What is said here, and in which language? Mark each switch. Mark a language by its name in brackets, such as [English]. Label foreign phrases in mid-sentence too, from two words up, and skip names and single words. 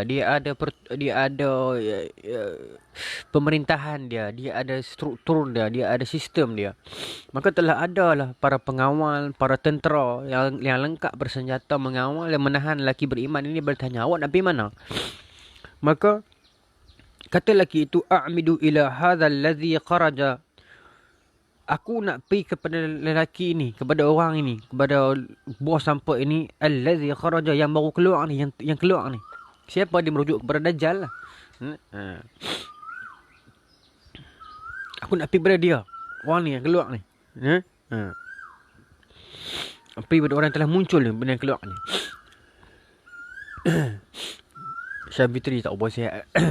[Malay] Dia ada pemerintahan dia. Dia ada struktur dia. Dia ada sistem dia. Maka telah ada lah para pengawal, para tentera yang lengkap bersenjata mengawal dan menahan lelaki beriman ini. Bertanya, awak nak pergi mana? Maka kata lelaki itu, [Arabic] a'midu ila hadzal ladzi kharaja. [Malay] Aku nak pergi kepada lelaki ini, kepada orang ini, kepada bos sampah ini, [Arabic] allazi kharaja, [Malay] yang baru keluar ni, yang keluar ni. Siapa? Dia merujuk kepada Dajjal lah. Aku nak pergi kepada dia, orang ni yang keluar ni. Pergi kepada orang yang telah muncul ni, benda yang keluar ni. Syabitri tak ubah sihat.